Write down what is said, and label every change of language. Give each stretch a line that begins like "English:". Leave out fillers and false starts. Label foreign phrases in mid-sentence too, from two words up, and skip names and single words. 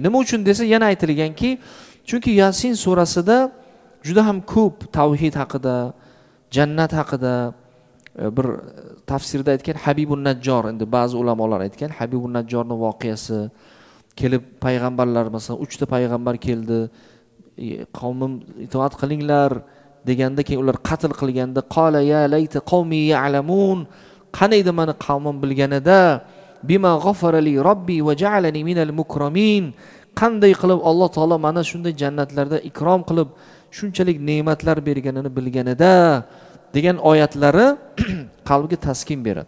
Uzbek: Nima uchun desa, yana aytilganki, chunki Yasin surasida juda ham ko'p tavhid haqida, jannat haqida bir tafsirda aytgan Habibun Najjor, endi ba'zi ulamolar aytgan Habibun Najjorning voqeasi, kelib payg'ambarlar masalan 3 ta payg'ambar keldi, qavmim itoat qilinglar deganda keyin ular qatl qilganda
Arabic: قال يا ليت قومي يعلمون,
Uzbek: qanaydi meni qavmim bilganida,
Arabic: بما غفر لي ربي وجعلني من المكرمين,
Uzbek: qanday qilib Alloh taolo mana shunday jannatlarda ikrom qilib shunchalik ne'matlar berganini bilganida degan oyatlari qalbga taskin beradi.